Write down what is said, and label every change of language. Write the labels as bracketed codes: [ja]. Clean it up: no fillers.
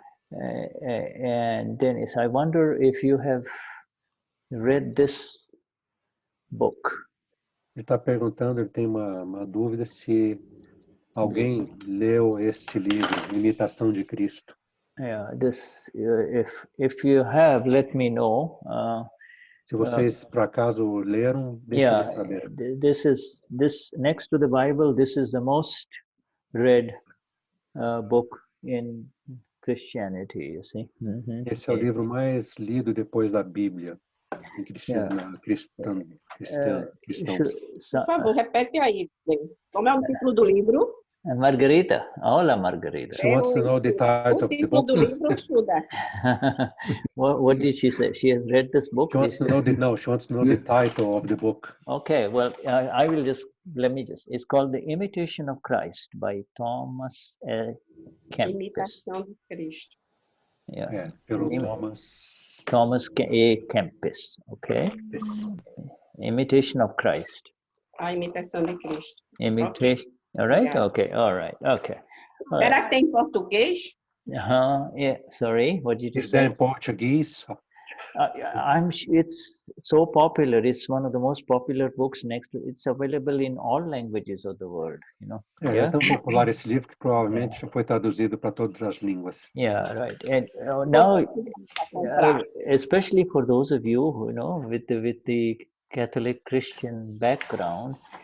[en] And Dennis, I wonder if you have read this book. [pt] Ele está perguntando, ele tem uma dúvida se alguém leu este livro, Imitação de Cristo. [en] Yeah, this if you have, let me know. [pt] Se vocês por acaso leram, deixem saber. [en] This next to the Bible, this is the most read book in Christianity, you see. [pt] Esse é o livro mais lido depois da Bíblia em cristãos. Por favor, repete aí, como é o título do livro? [es] Margarita. Hola, Margarita. [en] She wants to know the title of the book. [pt] O título do livro, Shuddha. [en] What did she say? She has read this book? She wants to know the title of the book. Okay, well, I will it's called The Imitation of Christ by Thomas Kempis. [pt] Imitação de Cristo. [en] Yeah. [pt] Pelo [en] Thomas A. Kempis, okay? Imitation of Christ. [pt] A imitação de Cristo. [en] Imitation. All right? Okay. All right. Okay. All [pt] Será [en] right. [pt] que tem em português? [en] Yeah. Sorry. What did you Is there say? in Portuguese? It's so popular. It's one of the most popular books next to. It's available in all languages of the world. You know. [pt] É tão popular esse livro que provavelmente já foi traduzido para todas as línguas. [en] Yeah. Right. And now, especially for those of you who with the Catholic Christian background,